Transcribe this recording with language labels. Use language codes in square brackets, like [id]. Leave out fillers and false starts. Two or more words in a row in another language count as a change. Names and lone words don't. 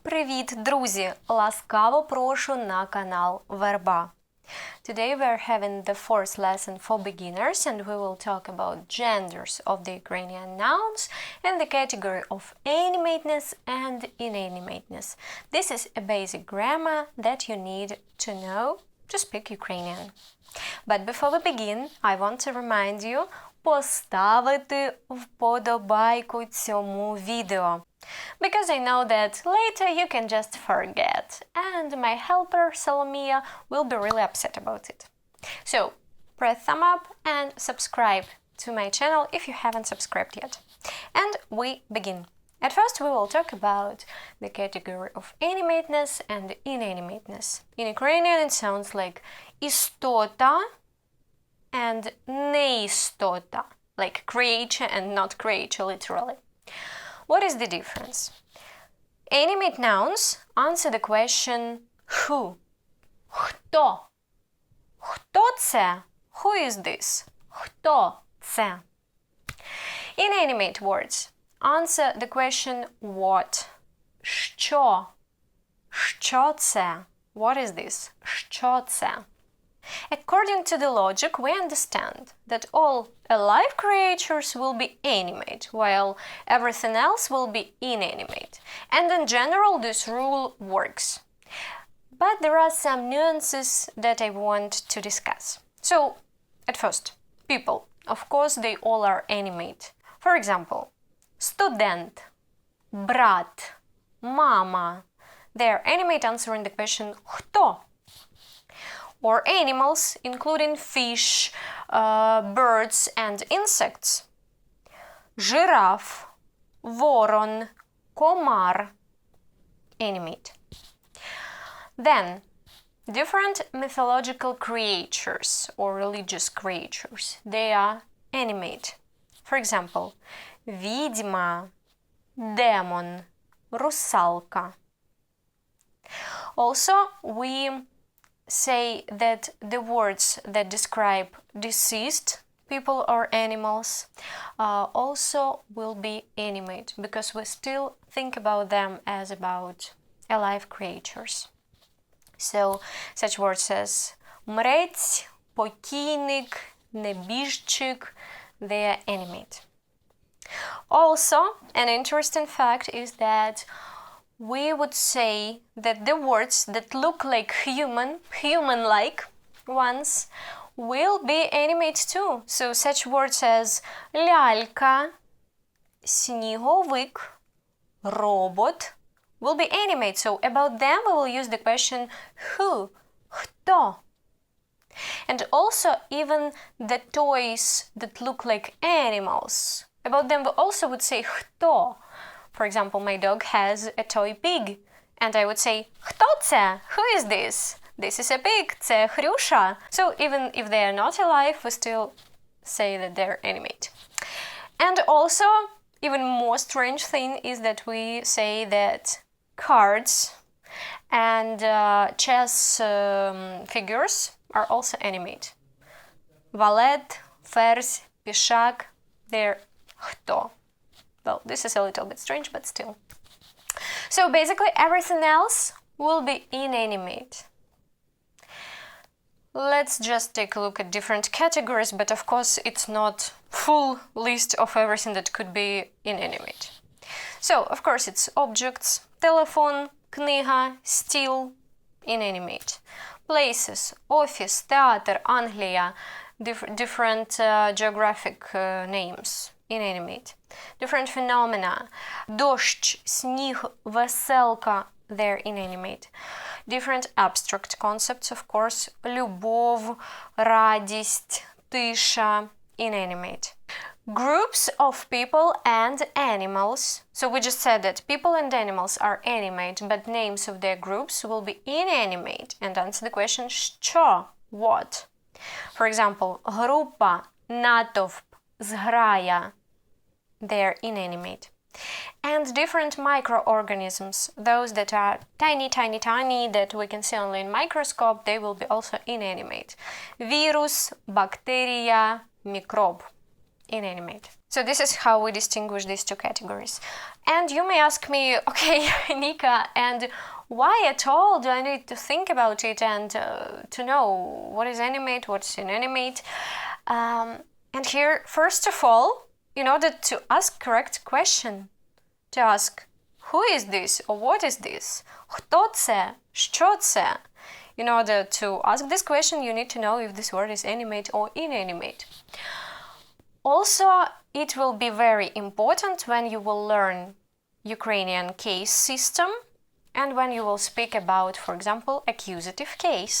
[uk] Привіт, друзі! Ласкаво прошу на канал VERBA. [en] Today we are having the fourth lesson for beginners and we will talk about genders of the Ukrainian nouns and the category of animateness and inanimateness. This is a basic grammar that you need to know to speak Ukrainian. But before we begin, I want to remind you [uk] поставити вподобайку цьому відео. [en] Because I know that later you can just forget and my helper Salomia will be really upset about it. So, press thumb up and subscribe to my channel if you haven't subscribed yet. And we begin. At first we will talk about the category of animateness and inanimateness. In Ukrainian it sounds like істота and неістота, like creature and not creature literally. What is the difference? Animate nouns answer the question who. [uk] Хто? Хто це? [en] Who is this? [uk] Хто це? [en] Inanimate words answer the question what. [uk] Що? Що це? [en] What is this? [uk] Що це? [en] According to the logic, we understand that all alive creatures will be animate, while everything else will be inanimate. And in general, this rule works. But there are some nuances that I want to discuss. So, at first, people. Of course, they all are animate. For example, [uk] студент, брат, мама. [en] They are animate answering the question хто? Or animals, including fish, birds and insects. [uk] Жираф, ворон, комар. [en] Animate. Then, different mythological creatures or religious creatures. They are animate. For example, [uk] відьма, демон, русалка. [en] Also, we say that the words that describe deceased people or animals also will be animate because we still think about them as about alive creatures. So such words as [uk] мрець, покійник, небіжчик, [en] they are animate. Also, an interesting fact is that we would say that the words that look like human-like ones, will be animate too. So such words as [uk] лялька, сніговик, робот [en] will be animate. So about them we will use the question who, хто. And also even the toys that look like animals, about them we also would say хто. For example, my dog has a toy pig, and I would say [uk] хто це? [en] Who is this? This is a pig. [uk] Це Хрюша. [en] So even if they are not alive, we still say that they're animate. And also, even more strange thing is that we say that cards and chess figures are also animate. [uk] Валет, ферзь, пішак, [en] they're хто. Well, this is a little bit strange, but still. So basically everything else will be inanimate. Let's just take a look at different categories, but of course it's not full list of everything that could be inanimate. So, of course, it's objects, telephone, [uk] книга, стіл, [en] inanimate. Places, office, theater, Anglia, different geographic names, inanimate. Different phenomena, [uk] дощ, сніг, веселка, [en] they're inanimate. Different abstract concepts, of course, [uk] любов, радість, тиша, [en] inanimate. Groups of people and animals. So we just said that people and animals are animate, but names of their groups will be inanimate and answer the question що, what. For example, [uk] група, натовп, зграя, [en] they're inanimate. And different microorganisms, those that are tiny, that we can see only in microscope, they will be also inanimate. Virus, bacteria, microbe, inanimate. So this is how we distinguish these two categories. And you may ask me, okay, Nika, and why at all do I need to think about it and to know what is animate, what's inanimate? And here, first of all, in order to ask correct question, to ask who is this or what is this? [uk] Хто це? Що це? [en] In order to ask this question, you need to know if this word is animate or inanimate. Also, it will be very important when you will learn Ukrainian case system and when you will speak about, for example, accusative case.